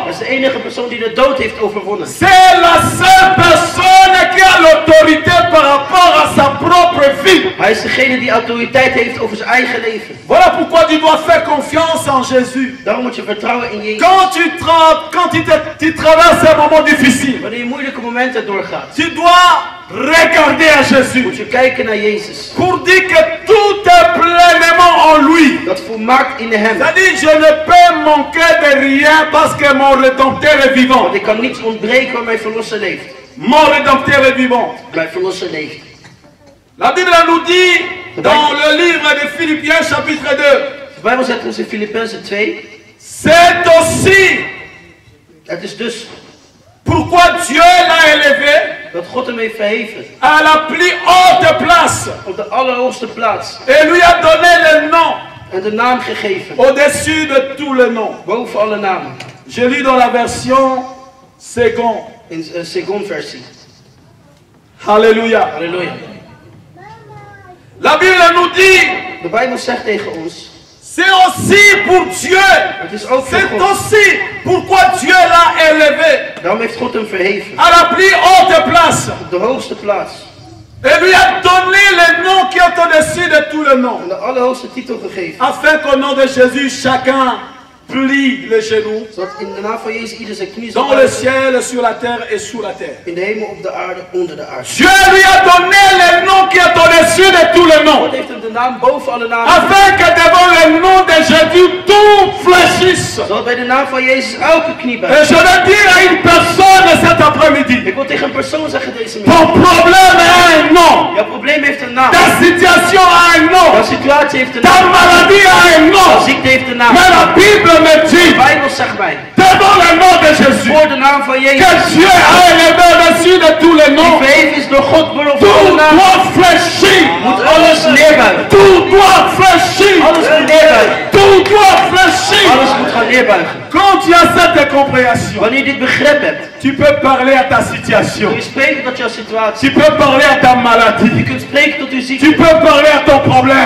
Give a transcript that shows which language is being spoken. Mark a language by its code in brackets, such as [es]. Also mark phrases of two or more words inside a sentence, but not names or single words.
[nl] Dat is de enige persoon die de dood heeft overwonnen. [fr] C'est la seule personne qui a l'autorité par rapport à sa propre vie. [nl] Hij is degene die autoriteit heeft over zijn eigen leven. [fr] Voilà pourquoi tu dois faire confiance en Jésus. [nl] Daarom moet je vertrouwen in Jezus. [fr] Quand tu traverses un moment difficile, [nl] Wanneer je moeilijke momenten doorgaat, [fr] tu dois regarder à Jésus [nl] moet je kijken naar Jezus. [fr] pour dire que tout est pleinement en lui. [nl] Dat volmaakt in hem. [fr] C'est-à-dire, je ne peux manquer de rien parce que mon Rédempteur est vivant. [nl] Want ik kan niets ontbreken waar mijn verlosser leeft. [fr] Mon Rédempteur est vivant. [nl] Mijn verlosser leeft. [fr] La Bible nous dit dans le livre de Philippiens chapitre 2, [nl] De Bijbel zegt ons in Filippenzen 2. [fr] c'est aussi [nl] Het is dus [fr] pourquoi Dieu l'a élevé [nl] dat God hem heeft verheven. [fr] à la plus haute place [nl] Op de allerhoogste plaats. [fr] et lui a donné le nom [nl] En de naam gegeven. [fr] au-dessus de tous les noms. [nl] Boven alle namen. [fr] Je lis dans la version seconde. [nl] In de seconde versie. [fr] Alléluia. [nl] Halleluja. [fr] La Bible nous dit, [nl] De Bijbel zegt tegen ons. [fr] c'est aussi pour Dieu. [nl] Het is ook voor [fr] C'est [nl] God. [fr] aussi pourquoi Dieu l'a élevé [nl] Daarom heeft God hem verheven. [fr] à la plus haute place. [nl] Op de hoogste plaats. [fr] Et lui a donné le nom qui est au-dessus de tous les noms. [nl] En de allerhoogste titel gegeven. [fr] Afin qu'au nom de Jésus, chacun plie les genoux [nl] Zodat in de naam van Jezus ieder zijn knie zal [fr] dans le [nl] buigen. [fr] ciel, sur la terre et sous la terre. [nl] In de hemel, op de aarde, onder de aarde. [fr] Dieu lui a donné le nom qui est au-dessus de tous les noms. [nl] God heeft hem de naam boven alle namen. [fr] Afin que devant le nom de Jésus, tout fléchisse. [nl] Zodat bij de naam van Jezus elke knie [fr] Et [nl] buigt. [fr] je veux dire à une personne cet après-midi, [nl] Ik wil tegen een persoon zeggen deze middag. [fr] ton problème a un nom. [nl] Jouw probleem heeft een naam. [fr] Ta situation a un [nl] Jouw [fr] nom. [nl] situatie heeft een [fr] Ta [nl] naam. [fr] maladie a un [nl] Jouw [fr] nom. [nl] ziekte heeft een naam. [fr] Mais la Bible me [nl] De [fr] dit, [nl] Bijbel zegt mij. [fr] devant le nom de Jésus, [nl] Voor de naam van [fr] que [nl] Jezus. [fr] Dieu a élevé au-dessus de tous les [nl] Die [fr] noms. [nl] verheven is door God boven alle [fr] Tout [nl] namen. [fr] doit fléchir. [nl] Moet alles neerbuigen. [fr] Tout doit fléchir. [nl] Alles moet neerbuigen. [fr] Tout doit fléchir. [nl] Alles moet gaan neerbuigen. [fr] Quand tu as cette compréhension, [nl] Wanneer je dit begrip hebt. [fr] tu peux parler à ta [nl] Kun [fr] situation. [nl] je spreken tot jouw situatie. [fr] Tu peux parler à ta [nl] Je [fr] maladie. [nl] kunt spreken tot uw [fr] Tu [nl] ziekte. [fr] peux parler à ton [nl] Je [fr] problème.